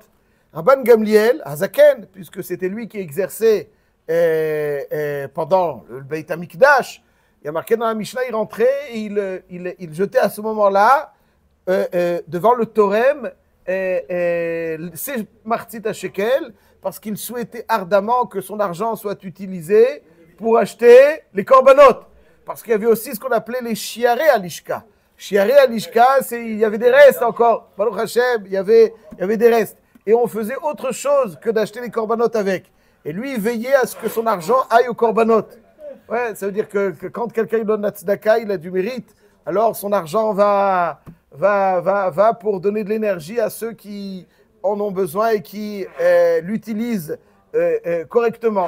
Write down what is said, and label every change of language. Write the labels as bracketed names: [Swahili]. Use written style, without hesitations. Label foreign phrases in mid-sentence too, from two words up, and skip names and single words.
[French] Rabban Gamliel, Hazaken, puisque c'était lui qui exerçait pendant le Beit HaMikdash, il y a marqué dans la Mishnah, il rentrait et il jetait à ce moment-là, devant le Torem, ses [Hebrew] מחצית השקל, [French] parce qu'il souhaitait ardemment que son argent soit utilisé pour acheter les korbanot. Parce qu'il y avait aussi ce qu'on appelait les [Hebrew] שירי הלשכה. שירי הלשכה, [French] il y avait des restes encore. [Hebrew] ברוך השם, [French] il y avait des restes. Et on faisait autre chose que d'acheter les korbanot avec. Et lui, il veillait à ce que son argent aille aux korbanot. Ouais, ça veut dire que quand quelqu'un donne la tzedaka, il a du mérite. Alors son argent va pour donner de l'énergie à ceux qui en ont besoin et qui l'utilisent correctement.